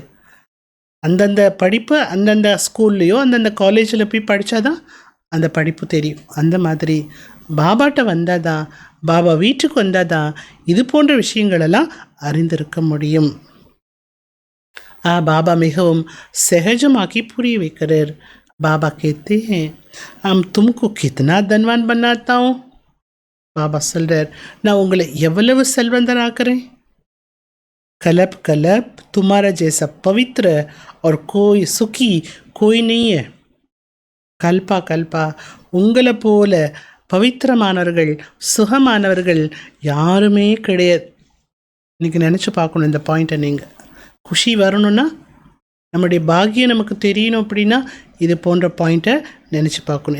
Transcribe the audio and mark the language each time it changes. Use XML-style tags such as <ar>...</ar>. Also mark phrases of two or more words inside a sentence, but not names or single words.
<ta>அந்தந்த படிப்பு அந்தந்த ஸ்கூல்லையோ அந்தந்த காலேஜில் போய் படித்தா தான் அந்த படிப்பு தெரியும். அந்த மாதிரி பாபாட்ட வந்தால் தான், பாபா வீட்டுக்கு வந்தால் தான் இது போன்ற விஷயங்களெல்லாம் அறிந்திருக்க முடியும். பாபா மிகவும் सहजமாக்கி புரிய வைக்கிறார்.</ta> <hi>பாபா कहते हैं हम तुमको कितना धनवान बनाता हूँ.</hi> <ta>பாபா சொல்கிறார், நான் உங்களை எவ்வளவு செல்வந்தனாக்குறேன்.</ta> <hi>कल्प कल्प तुम्हारा जैसा पवित्र और कोई सुखी कोई नहीं है.</hi> <ta>கல்பா கல்பா உங்களை போல பவித்திரமானவர்கள் சுகமானவர்கள் யாருமே கிடையாது. இன்றைக்கி நினச்சி பார்க்கணும் இந்த பாயிண்ட்டை. நீங்கள் குஷி வரணும்னா, நம்முடைய பாக்கியம் நமக்கு தெரியணும் அப்படின்னா இது போன்ற பாயிண்ட்டை நினச்சி பார்க்கணும்.</ta>